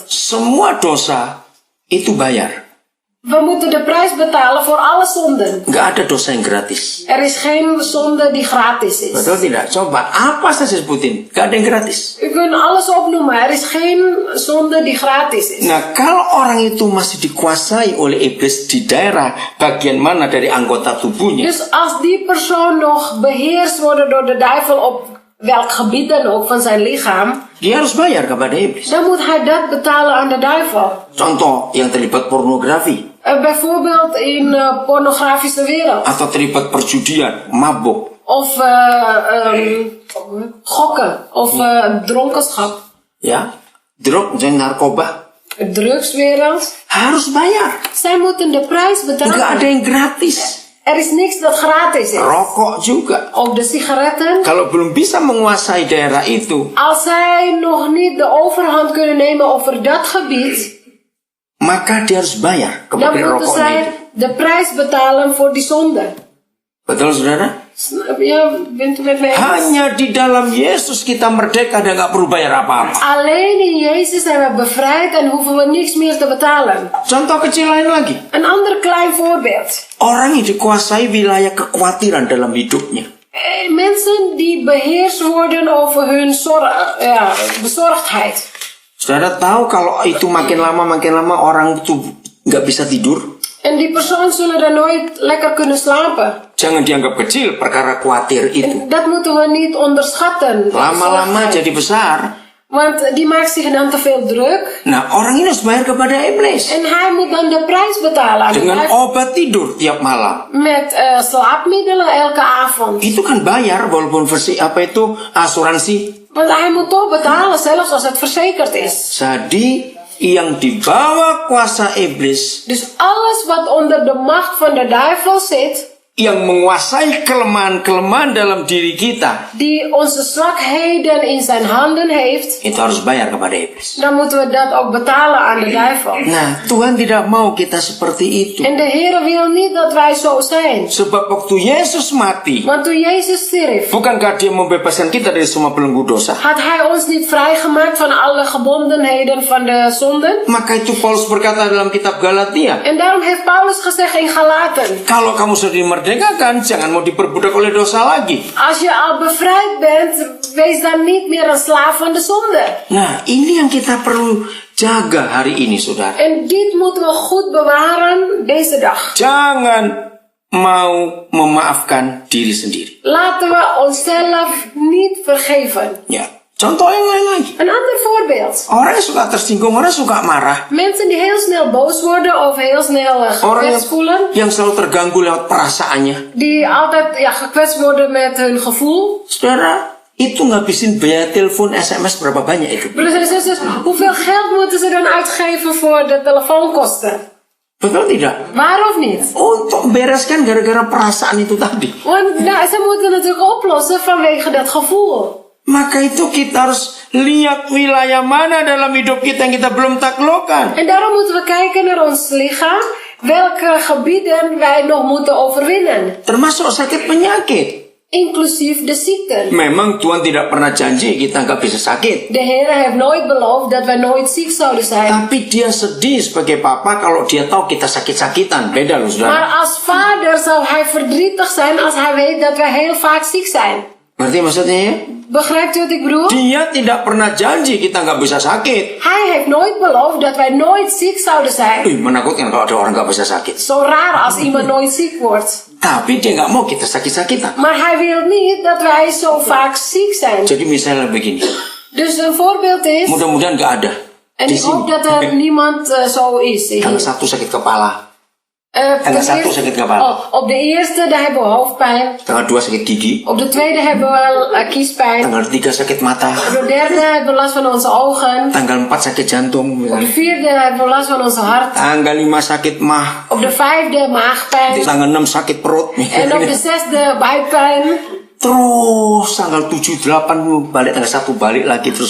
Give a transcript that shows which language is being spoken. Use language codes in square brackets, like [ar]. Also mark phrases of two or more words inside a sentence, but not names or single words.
[id] Semua dosa itu bayar. [nl] We moeten de prijs betalen voor alle zonden. [id] Nggak ada dosa yang gratis. [nl] Er is geen zonde die gratis is. [id] Betul tidak? Coba, apa saja sebutin. Nggak ada yang gratis. [nl] U kunt alles opnoemen. Er is geen zonde die gratis is. [id] Nah, kalau orang itu masih dikuasai oleh iblis di daerah bagian mana dari anggota tubuhnya, [nl] Dus als die persoon nog beheerst wordt door de duivel op welk gebied dan ook van zijn lichaam, [id] dia harus bayar kepada iblis. [nl] dan moet hij dat betalen aan de duivel. [id] Contoh yang terlibat pornografi. [nl] Bijvoorbeeld in pornografische wereld. [id] Atau terlibat perjudian, mabuk. [nl] Of gokken. Of dronkenschap. Ya, drog en narkoba. Drugswereld. [id] Harus bayar. [nl] Zij moeten de prijs betalen. [id] Nggak ada yang gratis. [nl] Er is niks dat gratis is. [id] Rokok juga. [nl] Ook de sigaretten. [id] Kalau belum bisa menguasai daerah itu, [nl] Als zij nog niet de overhand kunnen nemen over dat gebied, [id] maka dia harus bayar [nl] dan [id] kepada [nl] moeten [id] rokoknya [nl] zij [id] itu. [nl] de prijs betalen voor die zonde. [id] Betul saudara? [nl] Ja, bent u met mij eens? [id] Hanya di dalam Yesus kita merdeka dan gak perlu bayar apa-apa. [nl] Alleen in Jezus zijn we bevrijd en hoeven we niks meer te betalen. [id] Contoh kecil lain lagi. [nl] Een ander klein voorbeeld. [id] Orang yang dikuasai wilayah kekhawatiran dalam hidupnya. [nl] Mensen die beheerst worden over hun bezorgdheid. [id] Saudara tahu kalau itu makin lama orang itu gak bisa tidur. [nl] En die persoon zullen dan nooit lekker kunnen slapen. [id] Jangan dianggap kecil perkara khawatir itu. [nl] En dat moeten we niet onderschatten. [id] Lama-lama jadi besar. [nl] Want die maakt zich dan te veel druk. [id] Nah, orang ini harus bayar kepada iblis. [nl] En hij moet dan de prijs betalen aan [id] Dengan [nl] het [id] obat tidur tiap malam. [nl] met slaapmiddelen elke avond. [id] Itu kan bayar walaupun asuransi. [nl] Want hij moet toch betalen, zelfs als het verzekerd is. [id] Jadi yang di bawah kuasa iblis, [nl] Dus alles wat onder de macht van de duivel zit, [id] yang menguasai kelemahan-kelemahan dalam diri kita, [nl] die onze zwakheden in zijn handen heeft, [id] itu harus bayar kepada iblis. [nl] dan moeten we dat ook betalen aan de duivel. [id] Nah, Tuhan tidak mau kita seperti itu. [nl] En de Heer wil niet dat wij zo zijn. [id] Sebab waktu Yesus mati, [nl] Want toen Jezus stierf, [id] bukankah dia membebaskan kita dari semua belenggu dosa? [nl] had hij ons niet vrijgemaakt van alle gebondenheden van de zonden? [id] Maka itu Paulus berkata dalam kitab Galatia, [nl] En daarom heeft Paulus gezegd in Galaten, [id] kalau kamu sudah dimerdekakan, jangan mau diperbudak oleh dosa lagi. [nl] als je al bevrijd bent, wees dan niet meer een slaaf van de zonde. [id] Nah, ini yang kita perlu jaga hari ini, saudara. [nl] En dit moeten we goed bewaren deze dag. [id] Jangan mau memaafkan diri sendiri. [nl] Laten we onszelf niet vergeven. [id] Ya, contoh yang lain lagi. [nl] Een ander voorbeeld. [id] Orang yang suka tersinggung, orang suka marah. [nl] Mensen die heel snel boos worden of heel snel [id] Orang [nl] gekwetst voelen. [id] yang selalu terganggu lewat perasaannya. [nl] Die altijd gekwetst worden met hun gevoel. [id] Saudara, itu ngabisin biaya telepon SMS berapa banyak itu? [nl] Broeders en zusters, hoeveel geld moeten ze dan uitgeven voor de telefoonkosten? [id] Betul tidak? [nl] Waar of niet? [id] Untuk bereskan gara-gara perasaan itu tadi. [nl] Want ze moeten natuurlijk oplossen vanwege dat gevoel. [id] Maka itu kita harus lihat wilayah mana dalam hidup kita yang kita belum taklukkan. [nl] En daarom moeten we kijken naar ons lichaam. Welke gebieden wij nog moeten overwinnen. [id] Termasuk sakit penyakit. [nl] Inclusief de ziekten. [id] Memang Tuhan tidak pernah janji kita nggak bisa sakit. [nl] De Heer heeft nooit beloofd dat wij nooit ziek zouden zijn. [id] Tapi dia sedih sebagai papa kalau dia tahu kita sakit-sakitan. Beda loh saudara. [nl] Maar als vader zou hij verdrietig zijn als hij weet dat wij heel vaak ziek zijn. [id] Ngerti maksudnya ya? [nl] Begrijpt u wat ik bedoel? [id] Dia tidak pernah janji kita nggak bisa sakit. [nl] Hij heeft nooit beloofd dat wij nooit ziek zouden zijn. [id] Menakutkan kalau ada orang nggak bisa sakit. [nl] Zo raar als iemand nooit ziek wordt. [id] Tapi dia nggak mau kita sakit-sakitan. [nl] Maar hij wil niet dat wij zo vaak ziek zijn. [id] Jadi misalnya begini. [nl] Dus een voorbeeld is... [id] Mudah-mudahan nggak ada. [nl] En [id] Di [nl] ik hoop [id] sini. [nl] dat er niemand zo is. [id] Tanggal 1 sakit kepala. [nl] Ten [id] satu [nl] eerste- [id] sakit kepala. [nl] op de eerste daar hebben we hoofdpijn. [id] Tanggal 2 sakit gigi. [nl] Op de tweede hebben we kiespijn. [id] Tanggal 3 sakit mata. [nl] Op de derde hebben we last van onze ogen. [id] Tanggal 4 sakit jantung. [nl] Op de [id] Misalnya. [nl] vierde hebben we last van onze hart. [id] Tanggal 5 sakit mah. [nl] Op de vijfde maagpijn. [id] Tanggal 6 sakit perut. [nl] En op de zesde buikpijn. [id] Terus tanggal 7, 8 balik, tanggal 1 balik lagi terus